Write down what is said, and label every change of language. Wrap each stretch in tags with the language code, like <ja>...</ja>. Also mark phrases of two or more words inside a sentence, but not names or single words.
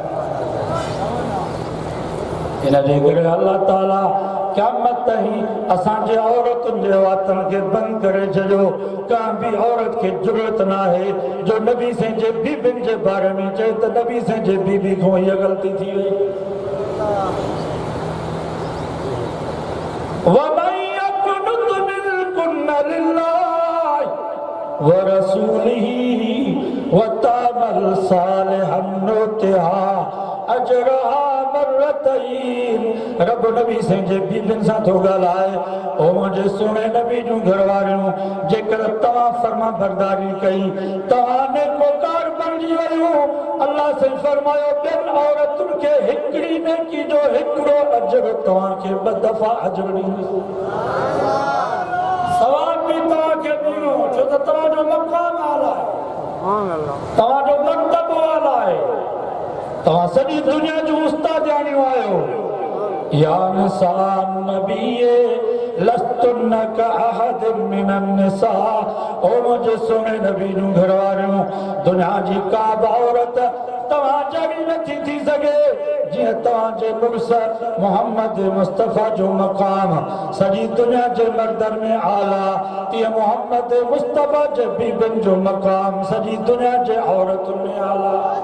<sd>इन जे करे अल्लाह ताला क़यामत ताईं असांजे औरतुनि जे वातनि खे बंदि करे छॾियो का बि औरत खे ज़रूरत न आहे जो नबी साईं जे बीबियुनि जे बारे में चए त नबी साईं जे बीबी खां हीअ ग़लती थी वई</sd> <ar>ومن يقنت منكن لله و رسوله و تعمل صالحا نؤتها أجرها مرتين</ar> <sd>रब नबी साईं जे बीबियुनि सां थो ॻाल्हाए ओ मुंहिंजे सुहिणे नबी जूं घरवारियूं जेकर तव्हां फर्मा बरदारी कई तव्हां नेकोकार बणिजी वयूं अल्लाह साईं फरमायो ॿियनि औरतुनि खे हिकिड़ी नेकी जो हिकिड़ो अजर तव्हांखे ॿ दफ़ा अजर ॾींदुसि सवाब बि तव्हांखे ॾिनो छो त तव्हांजो मक़ाम आला आहे तव्हांजो मर्तबो आला आहे तव्हां सॼी दुनिया जूं उस्तादियाणियूं आहियो</sd> <ar>يا نساء النبي لستن كأحد من النساء</ar> <sd>ओ मुंहिंजे सुहिणे नबी जूं घरवारियूं दुनिया जी का बि औरत तव्हां जहिड़ी नथी थी सघे जीअं तव्हांजे मुड़ुस मोहम्मद मुस्तफ़ा जो मक़ाम सॼी दुनिया जे मर्दनि में आला तीअं मोहम्मद मुस्तफ़ा जे बीबियुनि जो मक़ाम सॼी दुनिया जे औरतुनि में आला</sd>